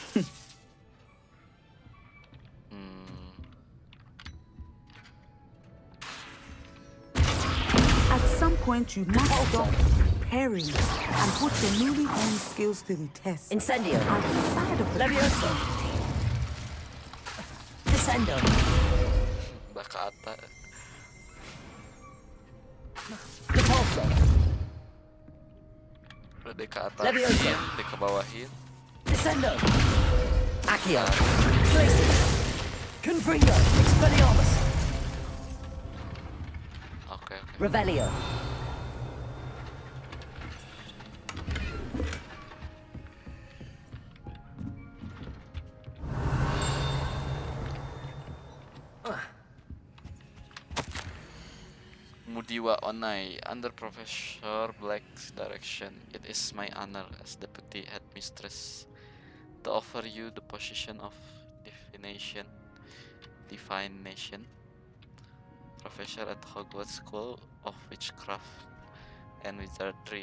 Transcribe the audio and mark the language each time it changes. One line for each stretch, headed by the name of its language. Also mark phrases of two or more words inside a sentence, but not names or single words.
English: At some point, you must stop preparing and put your newly honed skills to the test. Incendio. Outside of the Levioso. Descendo.
Indonesian: Udah ke atas.
English: Repulso.
Indonesian: Udah di ke atas.
English: Levioso.
Indonesian: Di ke bawahin.
English: Descendo. Accio. Glacius. Confringo. Expelliarmus. Okay. Revelio. Mudiwa Onai, under Professor Black's direction, it is my honor as Deputy Headmistress to offer you the position of Divination Professor at Hogwart School of Witchcraft and Wizardry.